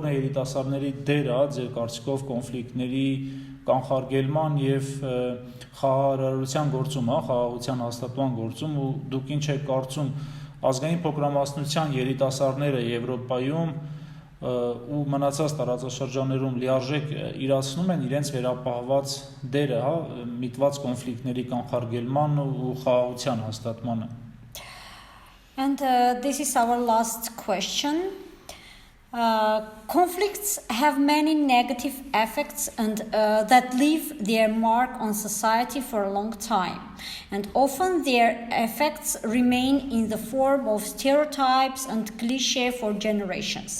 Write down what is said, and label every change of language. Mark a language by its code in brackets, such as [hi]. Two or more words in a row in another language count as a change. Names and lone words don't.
[hy] է երիտասարդների դերը ձեր կարծիքով կոնֆլիկտների կանխարգելման եւ խաղաղարարության գործում, խաղաղության հաստատման գործում ու դուք ինչ եք կարծում ազգային փոքրամասնության երիտասարդները Եվրոպայում ու մնացած տարածաշրջաններում լիարժեք իրացնում են իրենց վերապահված դերը, միտված կոնֆլիկտների կանխարգելման ու խաղաղության հաստատմանը։ [en] And this is our last question. Conflicts have many negative effects and that leave their mark on society for a long time. And often their effects remain in the form of stereotypes and cliché for generations.